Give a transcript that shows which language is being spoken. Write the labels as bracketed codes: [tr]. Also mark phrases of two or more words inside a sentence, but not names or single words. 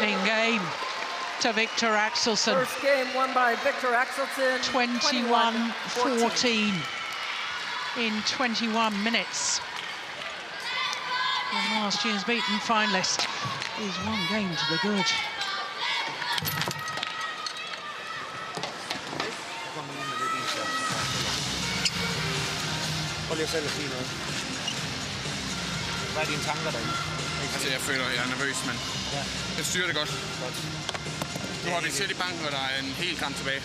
[en] Opening game to Viktor Axelsen. First game won by Viktor Axelsen. 21-14 in 21 minutes. And last year's beaten finalist is one game to the good. [da] Prøv lige selv at sige noget. Hvad er dine tanker derinde? Altså, jeg føler, at jeg er nervøs, men jeg styrer det godt. Nu har vi set i banken, og der er en hel kamp tilbage.